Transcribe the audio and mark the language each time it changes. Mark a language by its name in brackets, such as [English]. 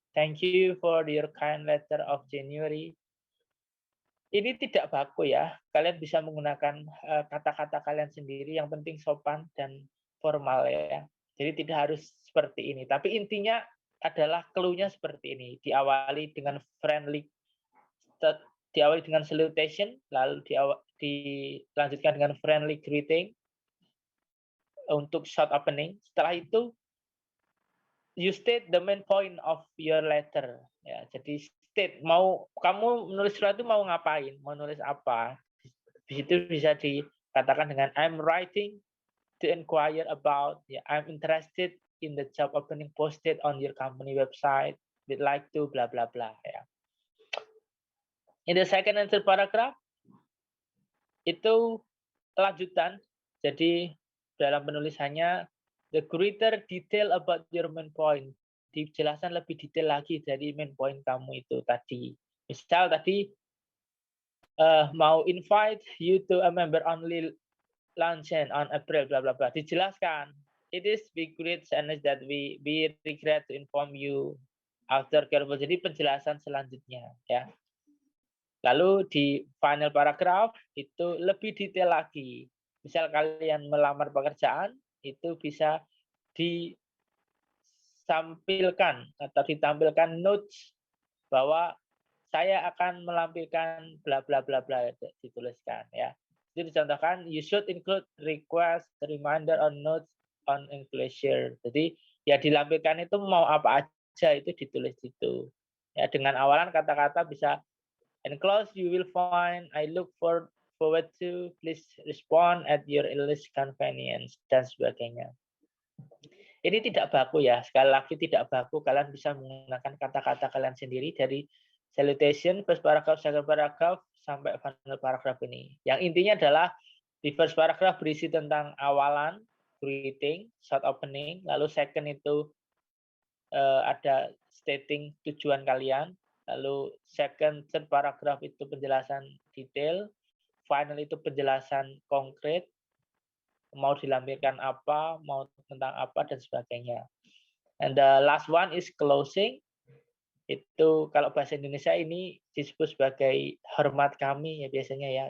[English] Thank you for your kind letter of January. [Indonesian] Ini tidak baku ya. Kalian bisa menggunakan kata-kata kalian sendiri. Yang penting sopan dan formal ya. Jadi tidak harus seperti ini. Tapi intinya adalah clue-nya seperti ini. Diawali dengan friendly, diawali dengan salutation, lalu dilanjutkan dengan friendly greeting untuk short opening. Setelah itu [English] you state the main point of your letter. [Indonesian] Ya, jadi state, mau kamu menulis surat itu mau ngapain, mau nulis apa. Di situ bisa dikatakan dengan [English] I'm writing to inquire about, ya, I'm interested in the job opening posted on your company website. We'd like to bla bla bla ya. In the second and third paragraph [Indonesian] itu lanjutan. Jadi dalam penulisannya [English] the greater detail about your main point. [Indonesian] Dijelaskan lebih detail lagi dari main point kamu itu tadi. Misal tadi mau [English] invite you to a member only luncheon on April bla bla bla. [Indonesian] Dijelaskan. [English] It is with great sadness that we regret to inform you after careful. [Indonesian] Jadi penjelasan selanjutnya ya. Lalu di final paragraph itu lebih detail lagi. Misal kalian melamar pekerjaan, itu bisa ditampilkan atau ditampilkan notes bahwa saya akan melampirkan bla bla bla bla, dituliskan ya. Jadi dicontohkan, [English] you should include request, reminder, or notes on enclosure. [Indonesian] Jadi ya dilampirkan itu mau apa aja itu ditulis itu. Ya, dengan awalan kata-kata bisa [English] enclose you will find, I look forward to, please respond at your earliest convenience, [Indonesian] dan sebagainya. Ini tidak baku ya, sekali lagi tidak baku, kalian bisa menggunakan kata-kata kalian sendiri dari salutation, first paragraph, second paragraph, sampai final paragraph ini. Yang intinya adalah di first paragraph berisi tentang awalan, greeting, short opening, lalu second itu ada stating tujuan kalian, lalu second, third paragraph itu penjelasan detail, final itu penjelasan konkret, mau dilampirkan apa, mau tentang apa, dan sebagainya. [English] And the last one is closing. [Indonesian] Itu kalau bahasa Indonesia ini disebut sebagai hormat kami ya biasanya ya.